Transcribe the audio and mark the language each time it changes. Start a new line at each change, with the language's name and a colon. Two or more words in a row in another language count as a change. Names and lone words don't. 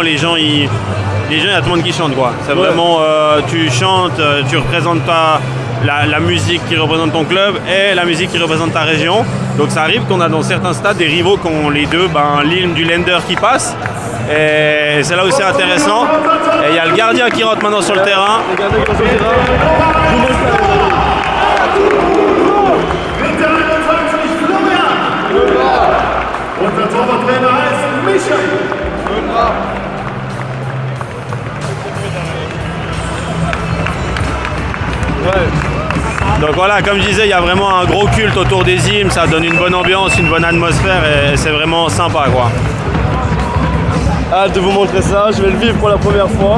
French: Les gens, il y a tout le monde qui chante, quoi. C'est vraiment, tu chantes, tu représentes la musique qui représente ton club et la musique qui représente ta région. Donc ça arrive qu'on a dans certains stades des rivaux qui ont les deux, l'hymne du Länder qui passe. Et c'est là où c'est intéressant. Et il y a le gardien qui rentre maintenant sur le terrain. Le gardien qui rentre sur le terrain.
German: Und der Torwarttrainer ist Michael.
French: Donc voilà, comme je disais, il y a vraiment un gros culte autour des hymnes, ça donne une bonne ambiance, une bonne atmosphère et c'est vraiment sympa, quoi. Hâte de vous montrer ça, je vais le vivre pour la première fois.